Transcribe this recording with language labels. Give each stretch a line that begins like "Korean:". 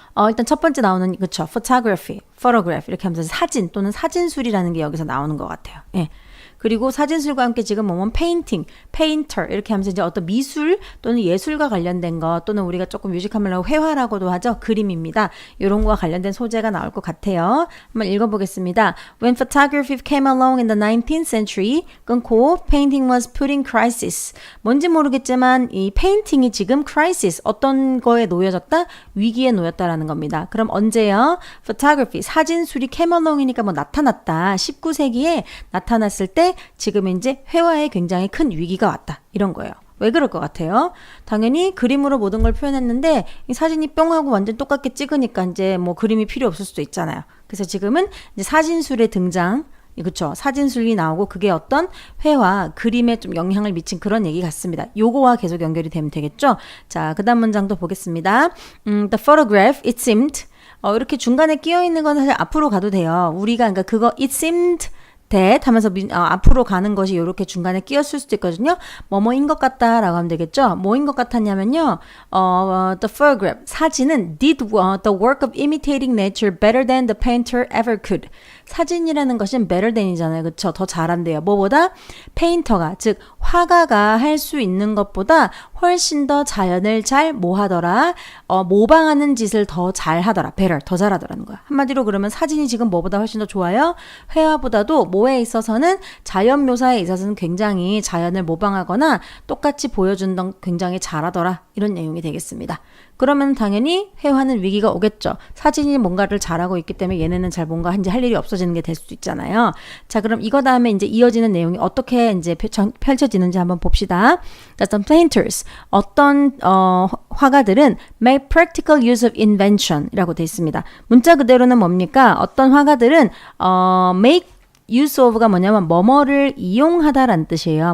Korean: 일단 첫 번째 나오는 그쵸, photography, photograph 이렇게 하면서 사진 또는 사진술이라는 게 여기서 나오는 것 같아요. 예. 그리고 사진술과 함께 지금 뭐뭐 페인팅, 페인터 이렇게 하면서 이제 어떤 미술 또는 예술과 관련된 것 또는 우리가 조금 뮤직한 말로 회화라고도 하죠. 그림입니다. 이런 거와 관련된 소재가 나올 것 같아요. 한번 읽어보겠습니다.
English: When photography came along in the 19th century,
Korean: 끊고
English: painting was put in crisis.
Korean: 뭔지 모르겠지만 이 페인팅이 지금 crisis, 어떤 거에 놓여졌다? 위기에 놓였다라는 겁니다. 그럼 언제요? photography, 사진술이
English: came along
Korean: 이니까 뭐 나타났다. 19세기에 나타났을 때 지금 이제 회화에 굉장히 큰 위기가 왔다. 이런 거예요. 왜 그럴 것 같아요? 당연히 그림으로 모든 걸 표현했는데 이 사진이 뿅 하고 완전 똑같게 찍으니까 이제 뭐 그림이 필요 없을 수도 있잖아요. 그래서 지금은 이제 사진술의 등장, 그렇죠. 사진술이 나오고 그게 어떤 회화, 그림에 좀 영향을 미친 그런 얘기 같습니다. 요거와 계속 연결이 되면 되겠죠. 자, 그 다음 문장도 보겠습니다.
English: The photograph, it seemed
Korean: 이렇게 중간에 끼어 있는 건 사실 앞으로 가도 돼요. 우리가 그러니까 그거
English: it seemed that
Korean: 하면서 앞으로 가는 것이 이렇게 중간에 끼었을 수도 있거든요. 뭐뭐인 것 같다라고 하면 되겠죠. 뭐인 것 같았냐면요.
English: The photograph,
Korean: 사진은
English: did the work of imitating nature better than the painter ever could.
Korean: 사진이라는 것은
English: better than
Korean: 이잖아요. 그렇죠? 더 잘한대요. 뭐보다 페인터가 즉 화가가 할 수 있는 것보다 훨씬 더 자연을 잘 뭐하더라? 모방하는 짓을 더 잘하더라. better, 더 잘하더라는 거야. 한마디로 그러면 사진이 지금 뭐보다 훨씬 더 좋아요? 회화보다도 뭐에 있어서는 자연 묘사에 있어서는 굉장히 자연을 모방하거나 똑같이 보여준던 굉장히 잘하더라. 이런 내용이 되겠습니다. 그러면 당연히 회화는 위기가 오겠죠. 사진이 뭔가를 잘하고 있기 때문에 얘네는 잘 뭔가 이제 할 일이 없어지는 게 될 수도 있잖아요. 자, 그럼 이거 다음에 이제 이어지는 내용이 어떻게 이제 펼쳐지는지 한번 봅시다.
English: Some painters,
Korean: 어떤 화가들은
English: make practical use of invention이라고
Korean: 돼 있습니다. 문자 그대로는 뭡니까? 어떤 화가들은
English: make use of
Korean: 가 뭐냐면 뭐뭐를 이용하다라는 뜻이에요.